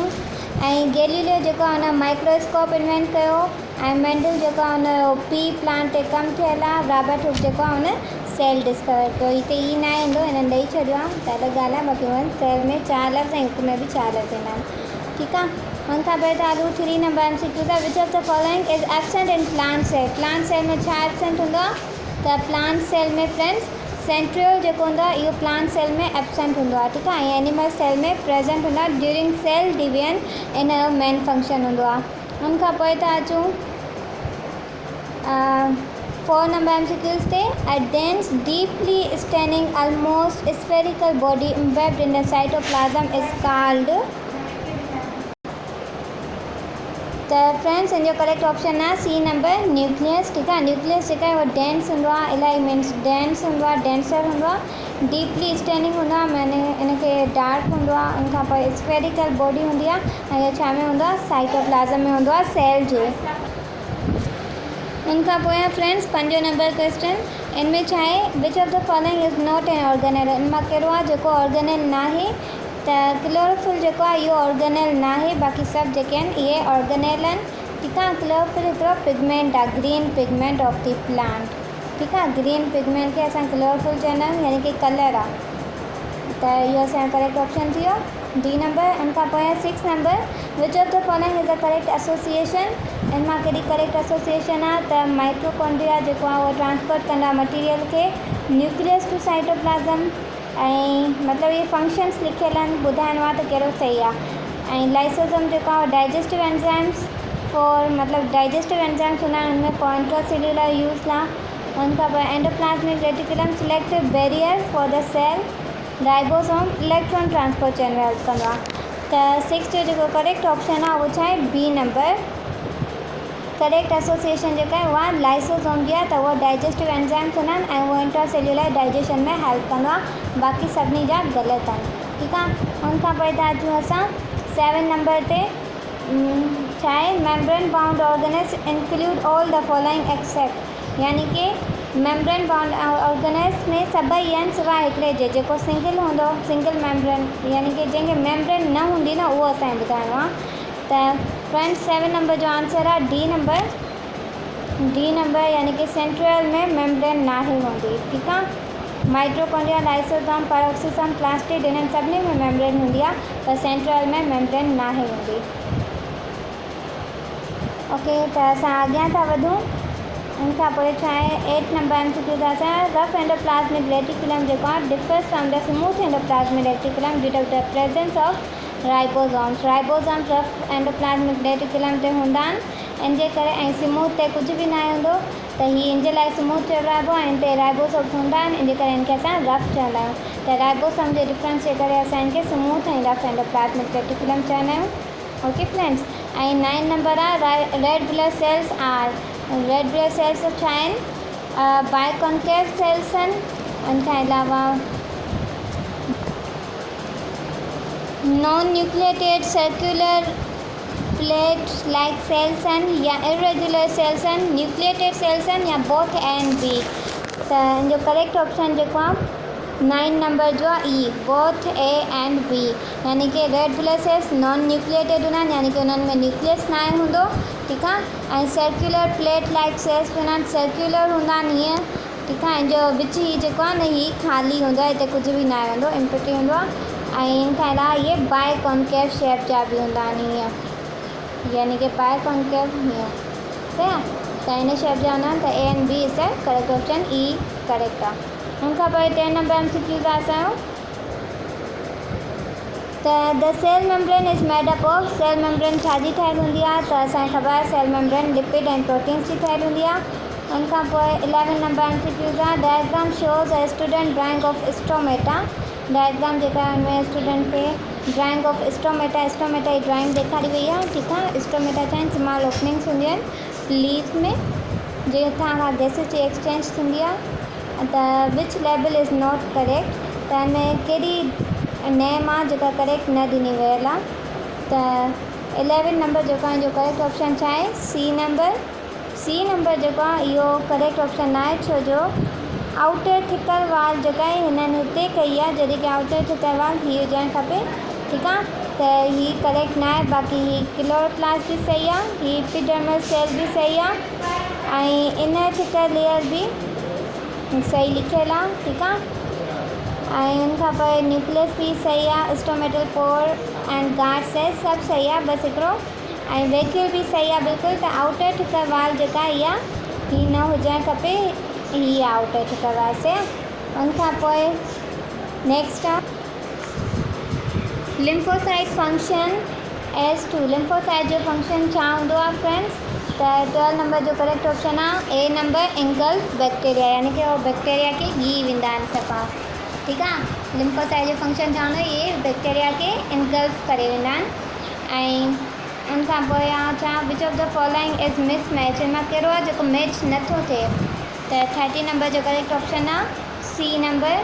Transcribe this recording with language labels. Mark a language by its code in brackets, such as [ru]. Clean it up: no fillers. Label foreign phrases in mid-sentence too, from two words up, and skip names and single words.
[sd] ऐं गैलीलियो जेको आहे हुन [en] microscope invent [sd] कयो, ऐं मेंडल जेको आहे हुन [en] pea plant [sd] ते कमु थियल आहे। रॉबर्ट हुक जेको आहे हुन [en] cell discover [sd] कयो। हिते ई न ईंदो, हिननि ॾेई छॾियो आहे, त अलॻि ॻाल्हि आहे। बाक़ी हुन सेल में 4 लफ़्ज़ ऐं हुक में बि 4 लफ़्ज़ ईंदा आहिनि। ठीक आहे, हुन खां पोइ था हलूं 3 नंबर MCQ था। [en] which of the following is absent in plant cell. plant cell [sd] में छा एब्सेंट हूंदो आहे, त [en] plant cell [sd] में [en] friends centriole [sd] जेको हूंदो आहे इहो [en] plant cell [sd] में एब्सेंट हूंदो आहे। ठीक आहे, ऐं [en] animal cell [sd] में प्रेजेंट हूंदो आहे [en] during cell division, [sd] इन जो [en] main function [sd] हूंदो आहे। हुन खां पोइ था अचूं 4 नंबर MCQs ते। [en] a dense deeply staining almost spherical body embedded in the cytoplasm is called। [sd] त फ्रेंड्स इन जो [en] correct option [sd] आहे सी नंबर न्यूक्लियस। ठीकु आहे, न्यूक्लियस जेका आहे उहो डेंस हूंदो आहे, इलाही [en] means dense [sd] हूंदो आहे, डेंसर हूंदो आहे, [en] deeply staining [sd] हूंदो आहे, माने इनखे डार्क हूंदो आहे। उन खां पोइ [en] spherical body [sd] हूंदी आहे ऐं इहो छा में हूंदो आहे, साइटोप्लाज़म में हूंदो आहे, सेल जे। उनखां पोइ आहे फ्रेंड्स 5 नंबर क्वेश्चन। इनमें छा आहे, [en] which of the following is not an organelle. [sd] इन मां कहिड़ो आहे जेको ऑर्गेनेल न आहे, त क्लोरोफिल जेको आहे इहो ऑर्गेनेल न आहे, बाक़ी सभु जेके आहिनि इहे ऑर्गेनेल आहिनि। ठीकु आहे, क्लोरोफिल हिकिड़ो पिगमेंट आहे, [en] green pigment of the plant. [sd] ठीकु आहे, [en] green pigment [sd] खे असां क्लोरोफिल चवंदा आहियूं, यानी कि कलर आहे। त इहो असांजो [en] correct option [sd] थी वियो डी नंबर। उन खां पोइ 6 नंबर, [en] which of the following is the correct association. [sd] इन मां कहिड़ी [en] correct association [sd] आहे, त माइटोकॉन्ड्रिया जेको आहे उहो ट्रांसपोर्ट कंदा मटीरियल खे [en] nucleus to cytoplasm, [sd] ऐं मतिलबु इहे फंक्शन्स लिखियल आहिनि, ॿुधाइणो आहे त कहिड़ो सही आहे। ऐं लाइसोसोम जेको आहे [en] digestive enzymes for, [sd] मतिलबु [en] digestive enzymes [sd] हूंदा आहिनि उनमें [en] for intracellular use [sd] लाइ। उनखां पोइ [en] endoplasmic reticulum selective barrier for the cell, ribosome electron transport chain [sd] में हेल्प कंदो आहे। त 6 जो जेको [en] correct option [sd] आहे उहो छा आहे, बी नंबर। [en] correct association [sd] जेका आहे उहा लाइसोसोम जी आहे, त उहा [en] digestive enzymes [sd] हूंदा आहिनि ऐं उहा [en] intracellular digestion [sd] में हेल्प कंदो आहे, बाक़ी सभिनी जा ग़लति आहिनि। ठीकु आहे, उनखां पोइ था अचूं असां 7 नंबर ते। छा आहे, [en] membrane bound organelles include all the following except, [sd] यानी कि [en] membrane bound organelles [sd] में सभई आहिनि सिवाय हिकिड़े जे, जेको सिंगल हूंदो, [en] single membrane, [sd] यानी कि जंहिंखे मेम्ब्रेन न हूंदी न, उहो असांखे ॿुधाइणो आहे। त फ्रेंड्स 7 नंबर जो आंसर आहे डी नंबर। डी नंबर यानी कि सेंट्रल में मेम्ब्रेन ना हूंदी। ठीकु आहे, माइटोकॉन्ड्रिया, लाइसोसोम, पैरोक्सिसोम, प्लास्टिड, इन्हनि सभिनी में मेम्ब्रेन हूंदी आहे, पर सेंट्रल में मेम्ब्रेन ना हूंदी। ओके, त असां अॻियां था वधूं। उनखां पोइ छा आहे, [en] 8 नंबर एमसीक्यू [sd] था असां [en] rough endoplasmic reticulum [sd] जेको आहे [en] differs from the smooth endoplasmic reticulum due to the presence of ribosomes. [sd] राइबोसोम्स [en] rough endoplasmic reticulum [sd] ते हूंदा आहिनि, इन जे करे, ऐं स्मूथ ते कुझु बि न हूंदो, त हीअ इन जे लाइ स्मूथ चइबो आहे, इन ते राइबोसोम्स हूंदा आहिनि, इन जे करे इनखे असां रफ चवंदा आहियूं। त राइबोसोम जे डिफरेंस जे करे असां इनखे स्मूथ ऐं [en] rough endoplasmic reticulum [sd] चवंदा आहियूं। [en] okay friends, [sd] ऐं 9 नंबर आहे [en] red blood cells are. red blood cells [sd] छा आहिनि, [en] biconcave cells [sd] आहिनि। उनखां अलावा [en] non nucleated circular plate like cells आहिनि, या irregular cells आहिनि, nucleated cells आहिनि, या both A and B. [sd] त इन जो [en] correct option [sd] जेको आहे 9 नंबर जो आहे ई, [en] both A and B. [sd] यानी कि [en] red blood cells non nucleated [sd] हूंदा आहिनि, यानी कि उन्हनि में न्यूक्लियस न हूंदो। ठीकु आहे, ऐं [en] circular plate like cells [sd] हूंदा आहिनि, सर्कुलर हूंदा आहिनि हीअं। ठीकु आहे, इन जो विच ही जेको आहे न, हीअ ख़ाली हूंदो आहे, हिते कुझु बि न हूंदो, एम्प्टी हूंदो आहे। ऐं इन खां अलावा इहे [en] biconcave shape [sd] जा बि हूंदा आहिनि हीअं, यानी कि बाइकॉन्केव हीअं, सही आहे। त इन शेप जा हूंदा आहिनि, त [en] A and B is the correct option, [sd] ई करेक्ट आहे। उनखां पोइ 10 नंबर एमसीक्यू आहे असांजो। त [en] the cell membrane is made up of, cell membrane [sd] छाजी ठहियलु हूंदी आहे, त असांखे ख़बर आहे [en] cell membrane lipid and proteins [sd] जी ठहियलु हूंदी आहे। उनखां पोइ [en] 11 नंबर एमसीक्यू आहे diagram shows a student drawing of stomata. [sd] डायग्राम जेका आहे उनमें स्टूडेंट खे [en] drawing of stomata, [sd] स्टोमेटा जी ड्राइंग ॾेखारी वई आहे। ठीकु आहे, स्टोमेटा छा आहिनि, [en] small openings [sd] हूंदियूं आहिनि लीफ में, जिथां खां गैसेस जी एक्सचेंज थींदी आहे। [en] त which label is not correct, [sd] त हिन कहिड़ी नेम आहे जेका करेक्ट न ॾिनी वियल आहे। त 11 नंबर जेको आहे जो [en] correct option [sd] छा आहे, सी नंबर। सी नंबर जेको आहे इहो [en] correct option [sd] न आहे, छो जो [en] outer thicker wall [sd] जेका आहे हिननि हिते कई आहे, जॾहिं कि [en] outer thicker wall [sd] हीअ हुजणु खपे। ठीकु आहे, त हीअ करेक्ट न आहे, बाक़ी हीअ क्लोरोप्लास्ट बि सही आहे, हीअ [en] epidermal cell [sd] बि सही आहे, ऐं [en] inner thicker layer [sd] बि सही लिखियलु आहे। ठीकु आहे, ऐं उनखां पोइ न्यूक्लियस बि सही आहे, [en] stomatal pore and guard cell [sd] सभु सही आहे, बसि हिकिड़ो, ऐं वैक्यूल बि सही आहे बिल्कुलु। त [en] outer thicker wall [sd] जेका इहा हीअ न हुजणु खपे, हीअ [en] outer thicker wall [sd] से। उनखां पोइ [en] नेक्स्ट आहे lymphocyte function as to. [sd] लिम्फोसाइट जो फंक्शन छा हूंदो आहे फ्रेंड्स, त 12 नंबर जो [en] correct option [sd] आहे ए नंबर, [en] engulf bacteria, [sd] यानी कि उहो बैक्टीरिया खे गी वेंदा आहिनि सफ़ा। ठीकु आहे, लिम्फोसाइट जो फंक्शन छा हूंदो आहे, इहे बैक्टीरिया खे इंगल्फ करे वेंदा आहिनि। ऐं उनखां पोइ छा [en] which of the following is mismatch, [sd] हिन मां कहिड़ो आहे जेको मैच नथो थिए। त 30 नंबर जो [en] correct option [sd] आहे सी नंबर।